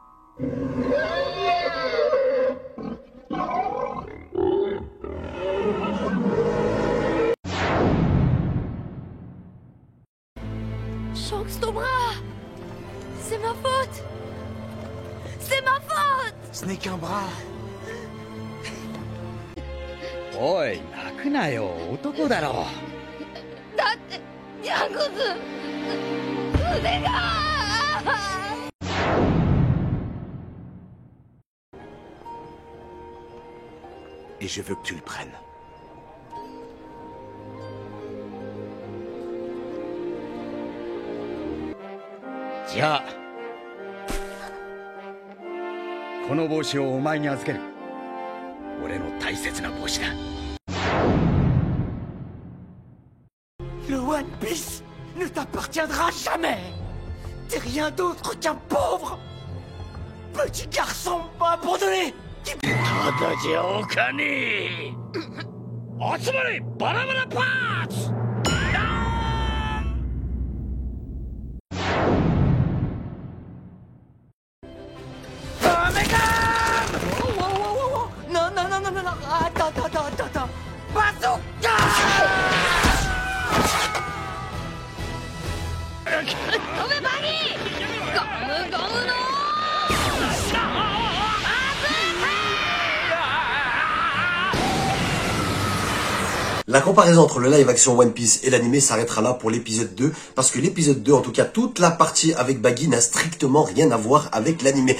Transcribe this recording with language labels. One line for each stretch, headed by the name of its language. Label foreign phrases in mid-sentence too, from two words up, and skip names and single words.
French: Shanks, ton bras! C'est ma faute! C'est ma faute! Ce n'est qu'un bras.
Japanese: おい、泣くなよ、男だろ。だってシャンクス腕が。
French: Et je veux que tu le prennes. Tiens.
Japanese: この帽子をお前に預ける。俺の大切な帽子だ。
French: Le One Piece ne t'appartiendra jamais. T'es rien d'autre qu'un pauvre petit garçon abandonné.
Japanese: ただじゃおかねえ。集まれバラバラパーツ。
French: Non, non, non, non, non, non. Attends. Bazooka!
Japanese: ごめんバギーゴムゴムの
French: La comparaison entre le live action One Piece et l'animé s'arrêtera là pour l'épisode 2, parce que l'épisode 2, en tout cas toute la partie avec Baggy n'a strictement rien à voir avec l'animé.